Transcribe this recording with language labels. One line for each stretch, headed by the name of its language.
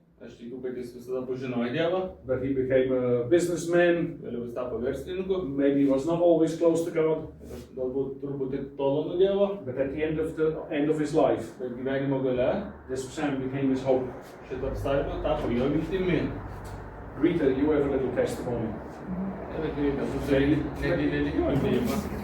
Lithuanian: Aš tikiu, kad jis visada pažinojo Dievą.
English: But he became a businessman.
Lithuanian: Vėliau jis tapo verslininku.
English: Maybe he was not always close to God.
Lithuanian: Galbūt truputį tolo nuo Dievo.
English: But at the end of his life,
Lithuanian: bet gyvenimo gale,
English: this psalm became his hope.
Lithuanian: Šita psalmė tapo jo viltimi.
English: Rita, you have a little testimony.
Lithuanian: Rita, tu turi nedidelį liudijimą.